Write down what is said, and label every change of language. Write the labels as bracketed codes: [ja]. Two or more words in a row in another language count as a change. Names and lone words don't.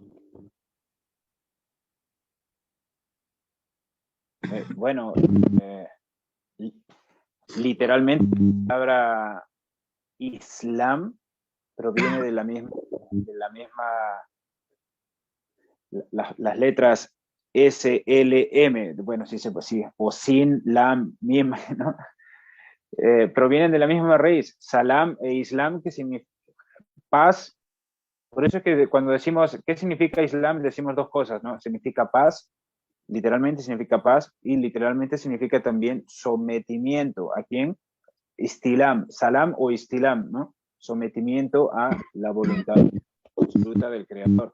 [es] Bueno, literalmente la palabra Islam proviene de la misma las letras SLM, bueno, sí, sí, o sin, lam, mim, ¿no? Provienen de la misma raíz, salam e islam, que significa paz. Por eso es que cuando decimos, ¿qué significa islam? Decimos dos cosas, ¿no? Significa paz, literalmente significa paz, y literalmente significa también sometimiento. ¿A quién? Istilam, salam o istilam, ¿no? Sometimiento a la voluntad absoluta del Creador.